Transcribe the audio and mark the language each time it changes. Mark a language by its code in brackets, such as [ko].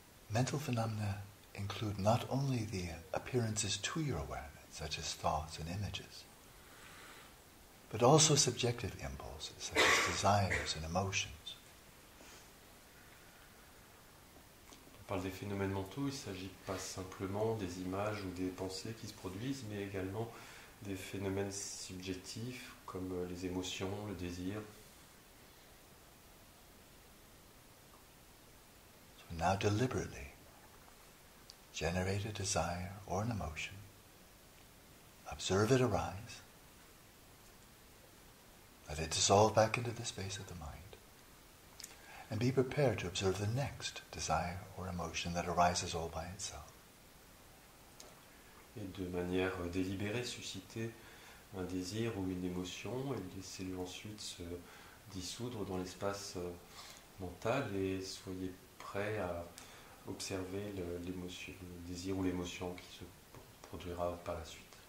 [en] mental phenomena include not only the appearances to your awareness, such as thoughts and images, but also subjective impulses, such as desires and emotions. [fr] On parle des phénomènes mentaux, il ne s'agit pas simplement des images ou des pensées qui se produisent, mais également des phénomènes subjectifs comme les émotions, le désir. [en] So now deliberately generate a desire or an emotion. Observe it arise. Let it dissolve back into the space of the mind. And be prepared to observe the next desire or emotion that arises all by itself. [fr] Et de manière délibérée, susciter un désir ou une émotion et laissez-le ensuite se dissoudre dans l'espace mental et soyez prêt à observer l'émotion, le désir ou l'émotion qui se produira par la suite.